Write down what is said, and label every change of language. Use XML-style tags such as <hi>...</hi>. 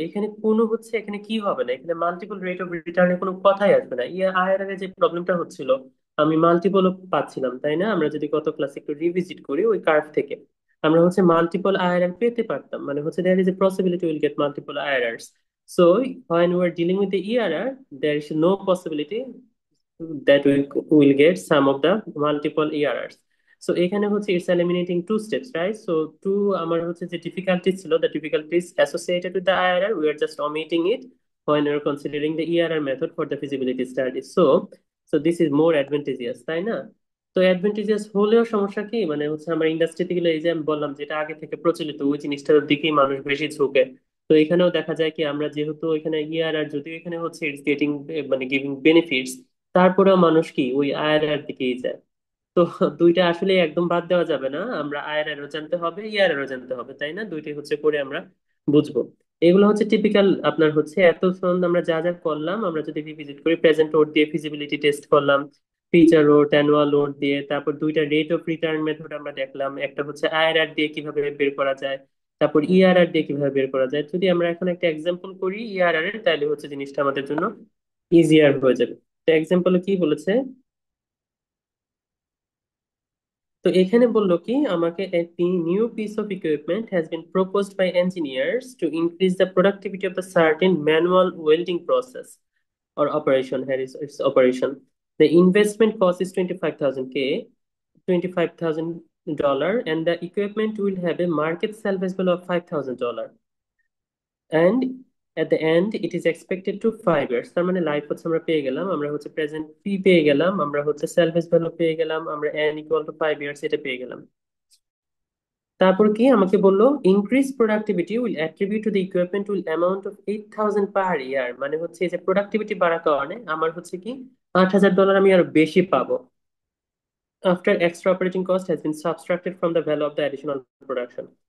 <bn>এখানে কোনো হচ্ছে এখানে কি হবে না, এখানে মাল্টিপল রেট অফ রিটার্নের কোনো কথাই আসবে না। আইআরআর এর যে প্রবলেমটা হচ্ছিল, আমি মাল্টিপল পাচ্ছিলাম, তাই না? আমরা যদি গত ক্লাসে একটু রিভিজিট করি ওই কার্ভ থেকে, আমরা হচ্ছে মাল্টিপল আইআরআর পেতে পারতাম, মানে হচ্ছে</bn> <en>There is a possibility will get multiple IRRs. So when we are dealing with the ERR, there is no possibility that we will get some of the multiple errors. So</en> <bn>এখানে হচ্ছে</bn> <en>it's eliminating two steps, right? So two</en> <bn>আমার হচ্ছে যে</bn> <en>difficulties ছিল, the difficulties associated with the IRR, we are just omitting it when we are considering the ERR method for the feasibility study. So this is more advantageous,</en> <bn>তাই না? তো advantages হলেও সমস্যা কি, মানে হচ্ছে আমার ইন্ডাস্ট্রিতে গেলে এই যে আমি বললাম যেটা আগে থেকে প্রচলিত ওই জিনিসটার দিকেই মানুষ বেশি ঝুঁকে। তো এখানেও দেখা যায় কি, আমরা যেহেতু এখানে ইআরআর যদিও এখানে হচ্ছে</bn> <en>it's getting</en> <bn>মানে গিভিং বেনিফিটস, তারপরেও মানুষ কি ওই আইআরআর দিকেই যায়। তো দুইটা আসলে একদম বাদ দেওয়া যাবে না, আমরা আইআরআরও জানতে হবে ইআরআরও জানতে হবে, তাই না? দুইটাই হচ্ছে করে আমরা বুঝবো। এগুলো হচ্ছে টিপিক্যাল আপনার হচ্ছে এতক্ষণ আমরা যা যা করলাম, আমরা যদি রিভিজিট করি, প্রেজেন্ট লোড দিয়ে ফিজিবিলিটি টেস্ট করলাম, ফিচার লোড অ্যানুয়াল লোড দিয়ে, তারপর দুইটা রেট অফ রিটার্ন মেথড আমরা দেখলাম, একটা হচ্ছে আইআরআর দিয়ে কিভাবে বের করা যায়, তারপর ইআরআর দিয়ে কিভাবে বের করা যায়। যদি আমরা এখন একটা এক্সাম্পল করি ইআরআর এর, তাহলে হচ্ছে জিনিসটা আমাদের জন্য ইজিয়ার হয়ে যাবে। তো এক্সাম্পলে কি বলেছে, তো এখানে বললো কি আমাকে,</bn> <en>a new piece of equipment has been proposed by engineers to increase the productivity of the certain manual welding process or operation. Here is its operation. The investment cost is 25,000 K, $25,000, and the equipment will have a market salvage value of $5,000, and at the end it is expected to 5 years।</en> <bn>তার মানে life হচ্ছে আমরা পেয়ে গেলাম, আমরা হচ্ছে present ফি পেয়ে গেলাম, আমরা হচ্ছে সেলভেজ ভ্যালু পেয়ে গেলাম, আমরা এন ইকুয়াল টু 5 ইয়ার্স এটা পেয়ে গেলাম। তারপর কি আমাকে বললো,</bn> <en>Increase productivity will attribute to the equipment will amount of 8,000 per year.</en> <bn>মানে হচ্ছে এই যে প্রোডাক্টিভিটি বাড়ার কারণে আমার হচ্ছে কি $8,000 আমি আরো বেশি পাবো,</bn> <en>after extra operating cost has been subtracted from the value of the additional production.</en>